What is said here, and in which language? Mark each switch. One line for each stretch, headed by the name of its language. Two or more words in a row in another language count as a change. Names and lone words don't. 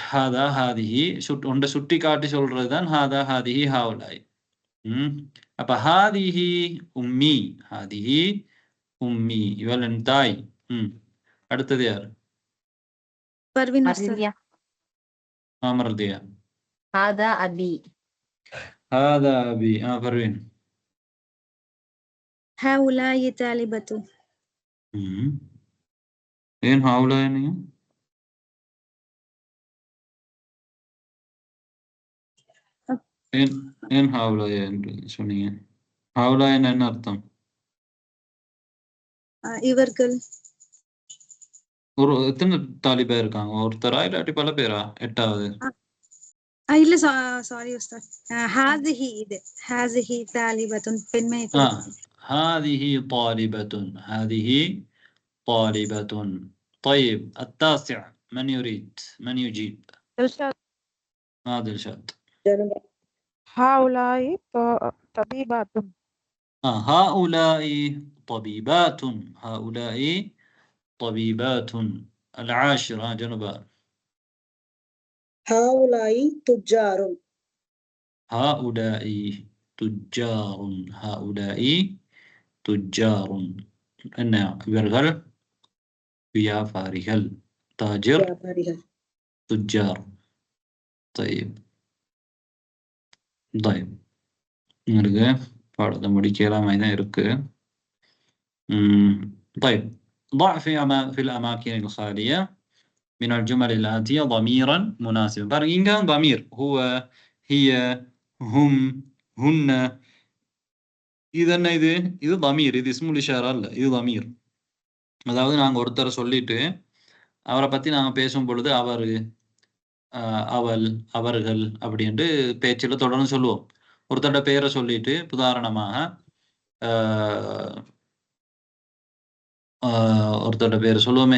Arabic: هذا هذه
Tamil: ஒன்றை சுட்டி காட்டி சொல்றதுதான்
Arabic: هذا هذه هؤلاء. அப்ப هذه أمي. هذه أمي
Tamil: இவள் என் தாய். அடுத்தது யாரு? பர்வீன். மர்தியா.
Arabic: هذا أبي. هذا أبي. பர்வீன். هؤلاء طالبة.
Tamil: ஏன் ஹாஉலாயி நீங்க? ஏன் ஹாஉலாயி என்று சொன்னீங்க? ஹாஉலாயி என்ன அர்த்தம்? இவர்கள். ஒரு எத்தனை தாலிபா இருக்காங்க? ஒருத்தரா இல்லாட்டி பல பேரா? 8வது. இல்ல சாரி உஸ்தாத். ஹாதிஹி இது.
Arabic: هذه طالبة பெண்மை. هذه طالبة. هذه طالبة. طيب التاسع من يريد؟ من يجيب؟ دلشاد. هؤلاء طبيبات. هؤلاء طبيبات. هؤلاء طبيبات. العاشر جنبا. هؤلاء تجار. هؤلاء تجار. هؤلاء تجار. أن يرغل வியாபாரிகள். تاجر تجار.
Tamil: طيب உங்களுக்கு பாடத்தை முடிக்கலாம் தான் இருக்கு.
Arabic: طيب ضع في الأماكن الخالية من الجمل الآتية ضميرا مناسبا.
Tamil: பாருங்க இங்க
Arabic: ضمير هو هي هم هن.
Tamil: இது என்ன? இது ضمير. இது
Arabic: اسم الإشارة
Tamil: இல்ல, இது ضمير. அதாவது நாங்க ஒருத்தரை சொல்லிட்டு அவரை பத்தி நாங்க பேசும் பொழுது அவரு, அவள், அவர்கள் அப்படின்ட்டு பேச்சில் தொடர்ந்து சொல்லுவோம். ஒருத்தரோட பேரை சொல்லிட்டு உதாரணமாக ஒருத்தரோட பேரை சொல்லுவோமே.